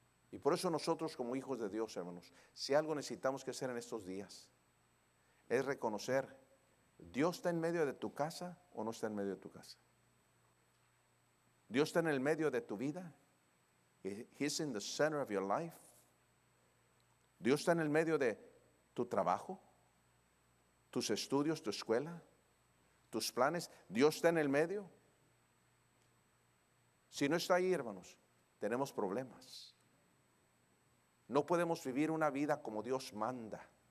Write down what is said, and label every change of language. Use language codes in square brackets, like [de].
[es] Y por eso nosotros como hijos de Dios, hermanos, si algo necesitamos que hacer en estos días, es reconocer, ¿Dios está en medio de tu casa o no está en medio de tu casa? ¿Dios está en el medio de tu vida? [en] He's in the center of your life. [es] ¿Dios está en el medio de tu trabajo, tus estudios, tu escuela, tus planes? ¿Dios está en el medio? Si no está ahí, hermanos, tenemos problemas. No podemos vivir una vida como Dios manda.